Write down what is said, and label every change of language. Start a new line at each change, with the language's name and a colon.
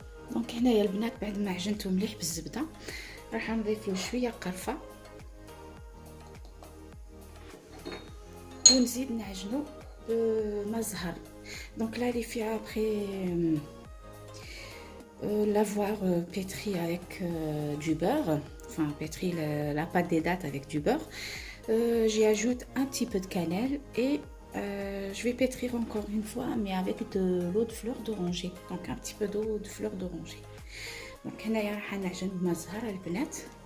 Arabic: دونك هنايا البنات بعد ما عجنته مليح بالزبده راح نضيف له شويه قرفه ونزيد نعجنو بما زهر.
French: دونك là les filles après l'avoir pétri avec du beurre, enfin pétri la pâte des dattes avec du beurre, j'y ajoute un petit peu de cannelle et je vais pétrir encore une fois mais avec de l'eau de fleur d'oranger, donc un petit peu d'eau de fleur d'oranger.
Arabic: Donc هنايا راح نعجن بما زهر البنات.